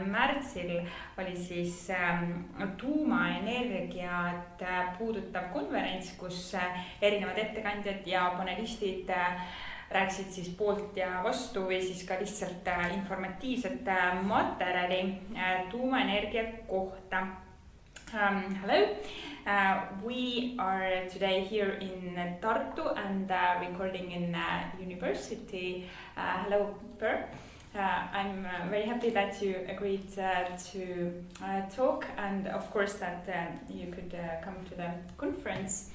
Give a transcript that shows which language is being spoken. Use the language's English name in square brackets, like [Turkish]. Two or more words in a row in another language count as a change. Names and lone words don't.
[Estonian] märtsil oli siis tuumaenergiat puudutav konverents, kus erinevad ettekandjad ja panelistid rääkisid siis poolt ja vastu või siis ka lihtsalt informatiivset materjali tuumaenergia kohta. [English] Hello, we are today here in Tartu and recording in university. Hello, Per. I'm very happy that you agreed to talk and of course that you could come to the conference.